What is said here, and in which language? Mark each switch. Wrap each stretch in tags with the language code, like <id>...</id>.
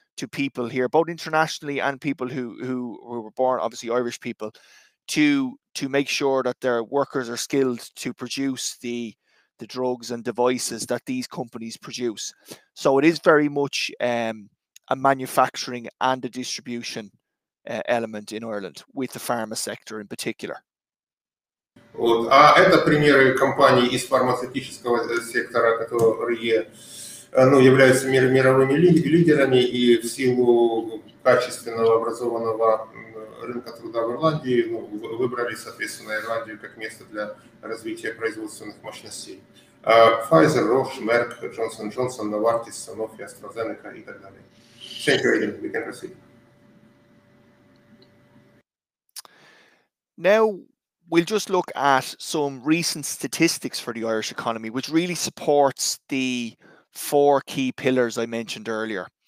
<en>to people here, both internationally and people who were born, obviously Irish people, to make sure that their workers are skilled to produce the drugs and devices that these companies produce. So it is very much a manufacturing and a distribution element in Ireland, with the pharma sector in particular.</en> <ru>Вот. А это примеры компаний из фармацевтического сектора, которые являются мировыми лидерами и в силу качественного образованного рынка труда в Ирландии выбрали, соответственно, Ирландию как место для развития производственных мощностей. Pfizer, Roche, Merck, Johnson & Johnson, Novartis, Sanofi, AstraZeneca и так далее.</ru> <en>Thank you again. We can proceed. Now, we'll just look at some recent statistics for the Irish economy, which really supports the 4 key pillars I mentioned earlier.</en>